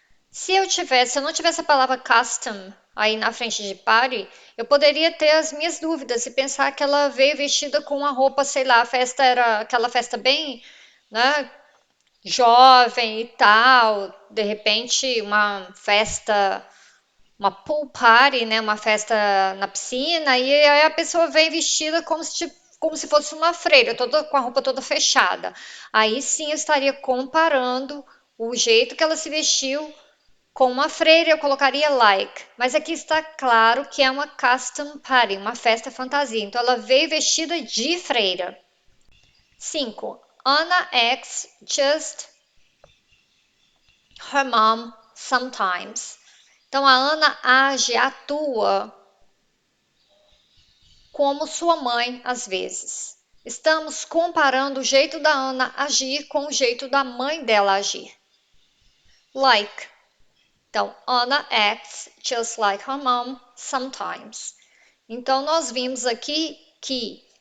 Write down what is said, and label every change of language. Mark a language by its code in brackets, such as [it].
[pt] Se eu não tivesse a palavra custom aí na frente de party, eu poderia ter as minhas dúvidas e pensar que ela veio vestida com uma roupa, sei lá, a festa era aquela festa bem, né, jovem e tal, de repente uma festa, uma pool party, né, uma festa na piscina, e aí a pessoa vem vestida como se fosse uma freira, toda com a roupa toda fechada. Aí sim eu estaria comparando o jeito que ela se vestiu com uma freira, eu colocaria like, mas aqui está claro que é uma custom party, uma festa fantasia. Então ela veio vestida de freira. 5. [en] Anna acts just her mom sometimes. [pt] Então a Ana age, atua como sua mãe às vezes. Estamos comparando o jeito da Ana agir com o jeito da mãe dela agir. Like. Então, [en] Anna acts just like her mom sometimes. [pt] Então, nós vimos aqui que